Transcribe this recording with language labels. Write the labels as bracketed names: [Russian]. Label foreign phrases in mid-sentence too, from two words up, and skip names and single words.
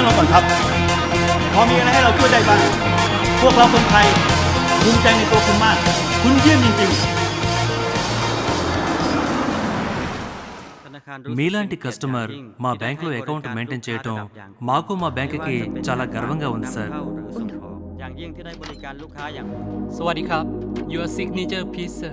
[Thai] ลงก่อนครับพอมีอะไรให้เราช่วยได้บ้างพวกเราคนไทยภูมิใจในตัวคุณมากคุณเยี่ยมจริงๆ [Telugu] మీలాంటి కస్టమర్ మా బ్యాంక్లో [English] account maintain [Telugu] చేయటం మాకు మా బ్యాంక్కి చాలా గర్వంగా ఉంది సార్. [Thai] อย่างยิ่งที่ได้บริการลูกค้าอย่าง สวัสดีครับ [English] Your signature please sir.